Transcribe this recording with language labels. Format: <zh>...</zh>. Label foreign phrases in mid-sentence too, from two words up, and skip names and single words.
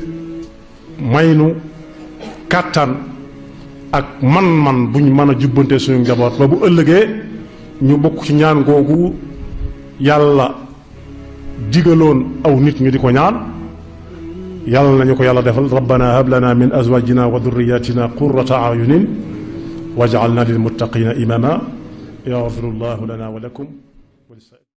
<wo>may nu kàttan ak man-man buñ mën a jubbante suñu njaboot ba bu ëllëgee ñu bokk ci ñaan googu yàlla digaloon aw nit ñu di ko ñaan yàlla nañu ko yàlla defal</wo> <ar>ربنا هب لنا من أزواجنا وذرياتنا قرة أعين واجعلنا للمتقين إماما يغفر الله لنا ولكم</ar>